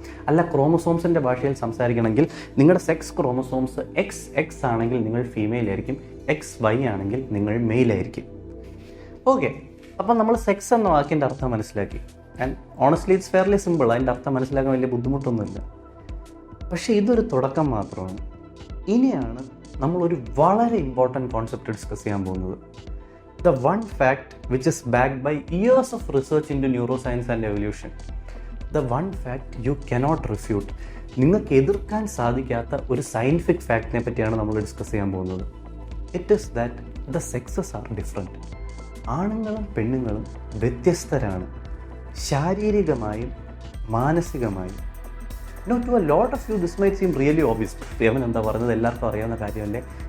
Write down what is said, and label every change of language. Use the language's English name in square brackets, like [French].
[Malayalam] അല്ല, ക്രോമസോംസിൻ്റെ ഭാഷയിൽ സംസാരിക്കണമെങ്കിൽ നിങ്ങളുടെ സെക്സ് ക്രോമസോംസ് XX ആണെങ്കിൽ നിങ്ങൾ ഫീമെയിൽ ആയിരിക്കും, XY ആണെങ്കിൽ നിങ്ങൾ മെയിലായിരിക്കും. ഓക്കെ, അപ്പം നമ്മൾ സെക്സ് എന്ന വാക്കിൻ്റെ അർത്ഥം മനസ്സിലാക്കി. [English] And honestly it's fairly simple. [Malayalam] അതിൻ്റെ അർത്ഥം മനസ്സിലാക്കാൻ വലിയ ബുദ്ധിമുട്ടൊന്നുമില്ല. പക്ഷേ ഇതൊരു തുടക്കം മാത്രമാണ്. ഇനിയാണ് നമ്മളൊരു വളരെ ഇമ്പോർട്ടൻറ്റ് കോൺസെപ്റ്റ് ഡിസ്കസ് ചെയ്യാൻ പോകുന്നത്. [English] The one fact which is backed by years of research into neuroscience and evolution. The one fact you cannot refute. [Malayalam] നിങ്ങൾക്ക് എതിർക്കാൻ സാധിക്കാത്ത ഒരു സയൻറ്റിഫിക് ഫാക്റ്റിനെ പറ്റിയാണ് നമ്മൾ ഡിസ്കസ് ചെയ്യാൻ പോകുന്നത്. [English] It is that the sexes are different. [Malayalam] ആണുങ്ങളും പെണ്ണുങ്ങളും വ്യത്യസ്തരാണ്, ശാരീരികമായും മാനസികമായും. [English] To a lot of you this might seem really obvious. [Malayalam] അവൻ എന്താ പറയുന്നത് എല്ലാവർക്കും അറിയാവുന്ന കാര്യമല്ലേ?